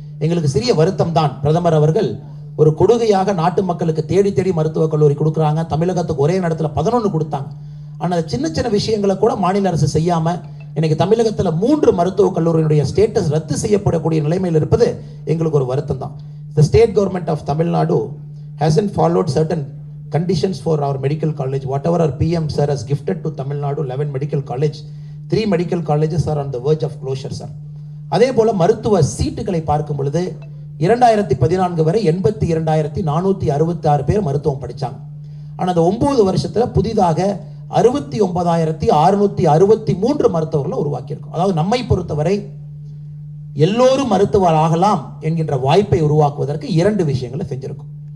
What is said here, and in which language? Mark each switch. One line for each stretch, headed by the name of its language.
Tamil: எங்களுக்கு சிறிய வருத்தம் தான், பிரதமர் அவர்கள் ஒரு கொடுகையாக நாட்டு மக்களுக்கு தேடி தேடி மருத்துவக் கல்லூரி கொடுக்குறாங்க. தமிழகத்துக்கு ஒரே இடத்துல 11 கொடுத்தாங்க. ஆனால் சின்ன சின்ன விஷயங்களை கூட மாநில அரசு செய்யாம இன்னைக்கு தமிழகத்தில் 3 மருத்துவக் கல்லூரியினுடைய ஸ்டேட்டஸ் ரத்து செய்யப்படக்கூடிய நிலைமையில் இருப்பது எங்களுக்கு ஒரு வருத்தம் தான்.
English: The state government of Tamil Nadu hasn't followed certain conditions for our medical college. Whatever our PM sir has gifted to Tamil Nadu 11 medical college, 3 medical colleges are on the verge of closure, sir.
Tamil: அதே போல மருத்துவ சீட்டுகளை பார்க்கும் பொழுது 2014 வரை 82,466 பேர் மருத்துவம் படிச்சாங்க. ஆனால் அந்த 9 வருஷத்துல புதிதாக 69,663 மருத்துவர்களை உருவாக்கியிருக்கோம். அதாவது நம்மை பொறுத்தவரை எல்லோரும் மருத்துவர் ஆகலாம் என்கின்ற வாய்ப்பை உருவாக்குவதற்கு 2 விஷயங்களை செஞ்சிருக்கும்.